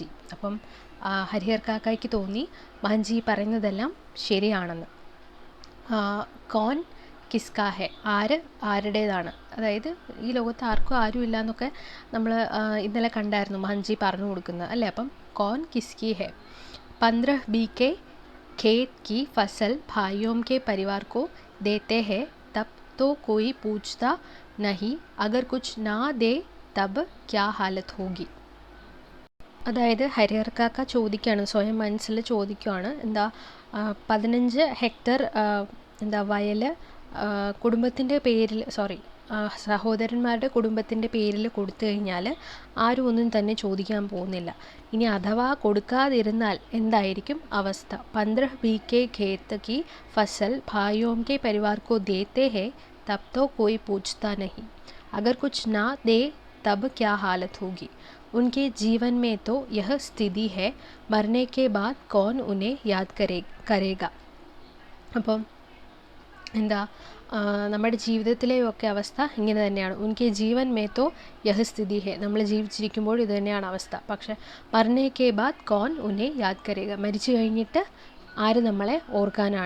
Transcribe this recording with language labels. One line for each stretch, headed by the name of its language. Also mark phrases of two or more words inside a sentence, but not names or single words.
Malayalam: അപ്പം ഹരിഹർ കാക്കയ്ക്ക് തോന്നി മഹൻജി പറയുന്നതെല്ലാം ശരിയാണെന്ന്.
Hindi: कौन किसका है,
Malayalam: ആരുടേതാണ്, അതായത് ഈ ലോകത്ത് ആരും ഇല്ല എന്നൊക്കെ നമ്മൾ ഇന്നലെ കണ്ടായിരുന്നു മഹൻജി പറഞ്ഞു കൊടുക്കുന്നത് അല്ലേ.
Hindi: അപ്പം कौन किसकी है. 15 बीघे खेत की फसल भाइयों के परिवार को देते हैं तब तो कोई पूछता नहीं, अगर कुछ ना दे तब क्या हालत होगी.
Malayalam: അതായത് ഹരിഹർ കാക്ക ചോദിക്കുകയാണ്, സ്വയം മനസ്സിൽ ചോദിക്കുകയാണ്, 15 ഹെക്ടർ വയൽ കുടുംബത്തിൻ്റെ പേരിൽ സഹോദരന്മാരുടെ കുടുംബത്തിൻ്റെ പേരിൽ കൊടുത്തു കഴിഞ്ഞാൽ ആരും ഒന്നും തന്നെ ചോദിക്കാൻ പോകുന്നില്ല. ഇനി അഥവാ കൊടുക്കാതിരുന്നാൽ എന്തായിരിക്കും അവസ്ഥ?
Hindi: 15 बीघे खेत की फसल भाइयों के परिवार को देते हैं तब तो कोई पूछता नहीं, अगर कुछ ना दे तब क्या हालत होगी. उनके जीवन में तो यह स्थिति है, मरने के बाद कौन उन्हें याद करेगा.
Malayalam: അപ്പം നമ്മുടെ ജീവിതത്തിലെയൊക്കെ അവസ്ഥ ഇങ്ങനെ തന്നെയാണ്.
Hindi: उनके जीवन में तो यह स्थिति है,
Malayalam: നമ്മൾ ജീവിച്ചിരിക്കുമ്പോൾ ഇത് തന്നെയാണ് അവസ്ഥ.
Hindi: പക്ഷെ मरने के बाद कौन उन्हें याद करेगा,
Malayalam: മരിച്ചു കഴിഞ്ഞിട്ട് ആര് നമ്മളെ ഓർക്കാനാണ്.